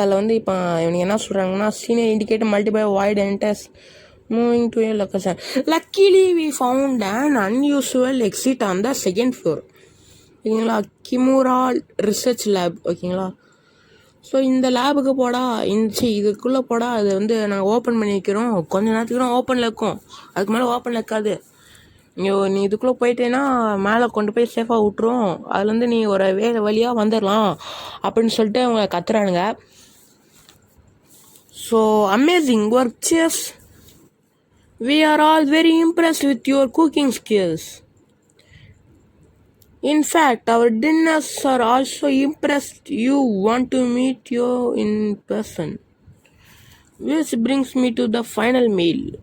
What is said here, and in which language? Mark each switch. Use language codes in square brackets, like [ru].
[ta] அதில் வந்து இப்போ இவங்க என்ன சொல்கிறாங்கன்னா, [en] Senior indicator multiply void enters moving to a location. Luckily we found an unusual exit on the 2nd floor. [ta] ஓகேங்களா, கிமுரா ரிசர்ச் லேப். ஓகேங்களா, ஸோ இந்த லேபுக்கு போடா, இதுக்குள்ளே போடா. அது வந்து நாங்கள் ஓப்பன் பண்ணி வைக்கிறோம். கொஞ்ச நேரத்துக்கு தான் ஓப்பனில் இருக்கும், அதுக்கு மேலே ஓப்பனில் இருக்காது. நீ இதுக்குள்ளே போயிட்டேன்னா மேலே கொண்டு போய் சேஃபாக விட்டுரும். அதுலேருந்து நீ ஒரு வழியாக வந்துடலாம் அப்படின்னு சொல்லிட்டு அவங்க கத்துறானுங்க. [en] So amazing work, cheers. We are all very impressed with your cooking skills. In fact, our dinners are also impressed. You want to meet you in person. Which brings me to the final meal.